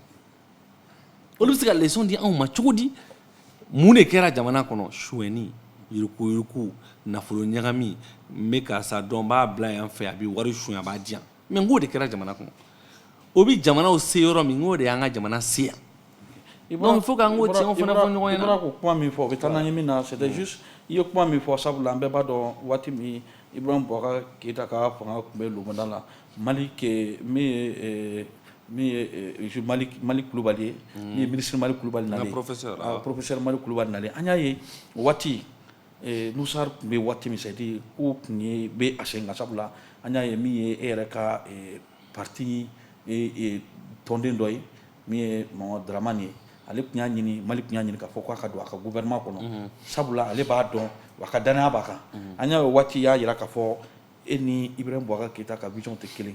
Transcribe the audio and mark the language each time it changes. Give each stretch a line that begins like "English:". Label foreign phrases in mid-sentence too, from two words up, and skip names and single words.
Bambara: olu bɛ se ka leçon di anw ma cogo di mun de kɛra jamana kɔnɔ suɲɛni yurukuyuruku nafolo ɲagami n bɛ karisa dɔn n b'a bila yan fɛ a bɛ wari suɲɛ a b'a di yan mais n k'o de kɛra jamana kɔnɔ o bɛ jamanaw se yɔrɔ min n k'o de y'an ka jamana se yan
French: donc il faut
Bambara: k'an k'o tiɲɛw fana fɔ ɲɔgɔn ɲɛna. i bɔra ko kuma min fɔ o bɛ taa n'an ye min na
French: c'était juste
Bambara: i ye kuma min fɔ sabula an bɛɛ b'a dɔn waati min Ibrahim Boubacar Keïta ka fanga tun bɛ Lomada la Malik min ye Malik Kulubali ye min ye ministre Malik Kulubali nalen professeur Malik Kulubali nalen an y'a ye o waati Nusar tun bɛ waati min
French: c'est à dire
Bambara: ko tun ye bɛ a sen kan sabula an y'a ye min ye e yɛrɛ ka parti tɔnden dɔ ye min ye Mamadu Dramane ye ale tun y'a ɲini Mali tun y'a ɲini k'a fɔ k'a ka don a ka gouvernement kɔnɔ sabula ale b'a dɔn wa a ka danaya b'a kan an y'a ye waati y'a jira k'a fɔ e ni Ibrahim Boubacar Keïta ka vision tɛ kelen